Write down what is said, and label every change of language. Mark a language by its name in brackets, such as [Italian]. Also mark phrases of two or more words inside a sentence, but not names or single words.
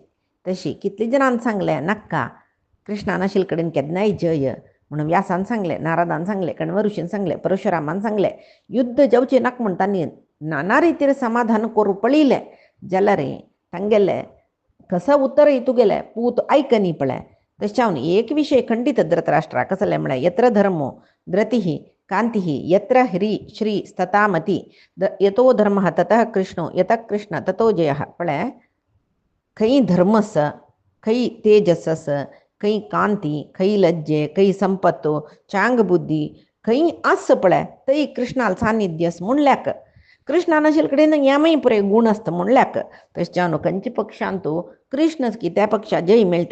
[Konkani] तशी कितली जाणांन सांगलें नाका कृष्णान आशिल्ले कडेन केन्नाय जय म्हणून व्यासान सांगलें, नारदान सांगलें, कण्व ऋषीन सांगलें, परशुरामान सांगलें. युद्ध जावचें नाका म्हूण तांणी नाना रितीर समाधान करूं पळिल्लें जाल्यार तांगेलें कसं उत्तर तुगेलें पूत आयकनी पळय. तशें एक विशय खंडीत धृतराष्ट्रा कसलें म्हळ्यार [Sanskrit] यत्र धर्मो धृतिः कांतिः यत्र ह्री श्री स्ततामती यतो धर्मः ततः कृष्णो यतः कृष्ण ततो जयः. [Konkani] पळय खंय धर्मस खंय तेजसस खंय कांती खंय लज्जे खंय संपत्तो चांग बुद्धी खंय आस पळय थंय कृष्णाल सान्निध्यस म्हणल्याक कृष्णान आशिल्ले कडेन यामय पुरे गुण आसता म्हणल्याक. तशें जावन खंयच्या पक्षांतू कृष्णच की त्या पक्षा जय मेळटा.